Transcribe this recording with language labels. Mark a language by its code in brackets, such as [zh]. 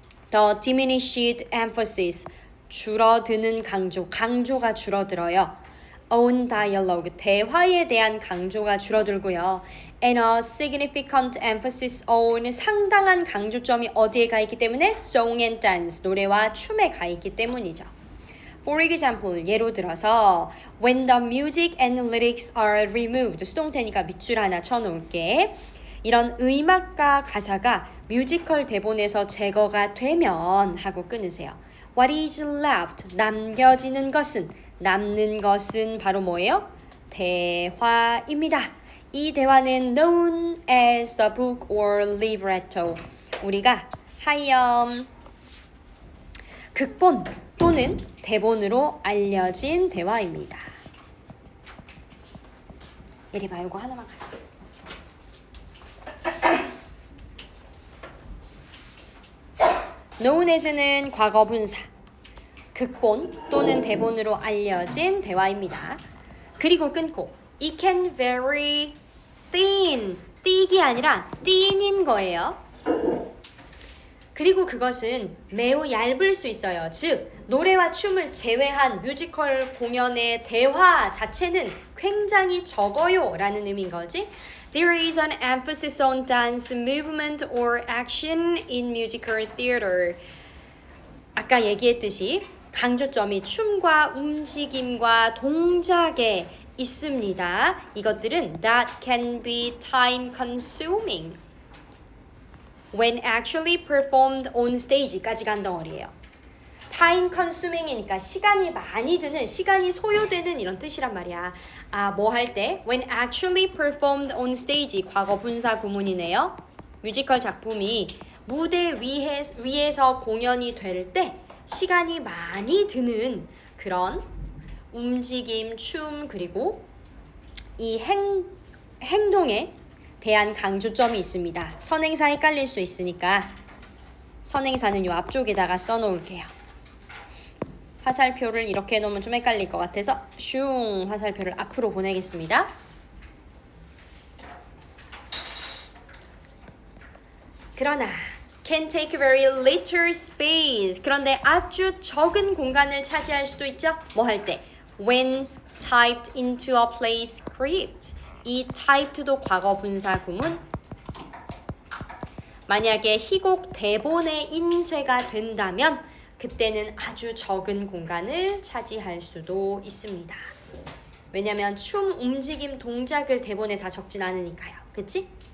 [en] The diminished emphasis [ko] 줄어드는 강조가 줄어들어요. [en] on dialogue [ko] 대화에 대한 강조가 줄어들고요. [en] and a significant emphasis on [ko] 상당한 강조점이 어디에 가 있기 때문에 [en] song and dance [ko] 노래와 춤에 가 있기 때문이죠. [en] For example [ko] 예로 들어서 [en] when the music and lyrics are removed [ko] 수동태니까 밑줄 하나 쳐놓을게. 이런 음악과 가사가 뮤지컬 대본에서 제거가 되면 하고 끊으세요. [en] What is left [ko] 남겨지는 것은 남는 것은 바로 뭐예요? 대화입니다. 이 대화는 [en] known as the book or libretto. [ko] 우리가 하염 극본 또는 대본으로 알려진 대화입니다. 예리 봐, 이거 하나만 가자. known as는 과거 분사. 극본 또는 대본으로 알려진 대화입니다. 그리고 끊고 [en] It can vary thin, [ko] 띠기 아니라 thin인 거예요. 그리고 그것은 매우 얇을 수 있어요. 즉 노래와 춤을 제외한 뮤지컬 공연의 대화 자체는 굉장히 적어요 라는 의미인 거지. [en] There is an emphasis on dance, movement or action in musical theater. [ko] 아까 얘기했듯이 강조점이 춤과 움직임과 동작에 있습니다. 이것들은 [en] that can be time consuming when actually performed on stage [ko] 까지 간 덩어리예요. time consuming이니까 시간이 많이 드는, 시간이 소요되는 이런 뜻이란 말이야. 뭐 할 때? [en] When actually performed on stage. [ko] 과거 분사 구문이네요. 뮤지컬 작품이 무대 위에서 공연이 될 때 시간이 많이 드는 그런 움직임, 춤, 그리고 이 행동에 대한 강조점이 있습니다. 선행사 헷갈릴 수 있으니까 선행사는 요 앞쪽에다가 써놓을게요. 화살표를 이렇게 해놓으면 좀 헷갈릴 것 같아서 슝 화살표를 앞으로 보내겠습니다. 그러나 [en] can take very little space. [ko] 그런데 아주 적은 공간을 차지할 수도 있죠. 뭐 할 때? [en] When typed into a play script. [ko] 이 typed도 과거 분사 구문. 만약에 희곡 대본에 인쇄가 된다면 그때는 아주 적은 공간을 차지할 수도 있습니다. 왜냐면 춤, 움직임, 동작을 대본에 다 적진 않으니까요. 그치?